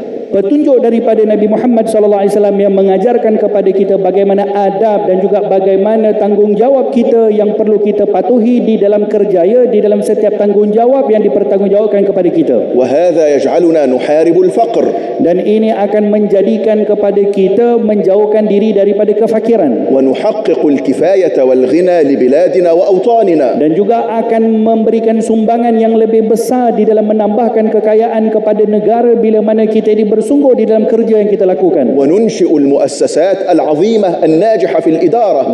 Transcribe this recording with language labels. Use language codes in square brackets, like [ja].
[ms] Petunjuk daripada Nabi Muhammad SAW yang mengajarkan kepada kita bagaimana adab dan juga bagaimana tanggungjawab kita yang perlu kita patuhi di dalam kerjaya, di dalam setiap tanggungjawab yang dipertanggungjawabkan kepada kita. [ar] وهذا يجعلنا نحارب الفقر. [ms] Dan ini akan menjadikan kepada kita menjauhkan diri daripada kefakiran. [ar] ونحقق الكفاية والغنى لبلادنا وأوطاننا. [ms] Dan juga akan memberikan sumbangan yang lebih besar di dalam menambahkan kekayaan kepada negara bila mana kita bersungguh di dalam kerja yang kita lakukan. [ar] وننشئ المؤسسات العظيمة الناجحة في الإدارة.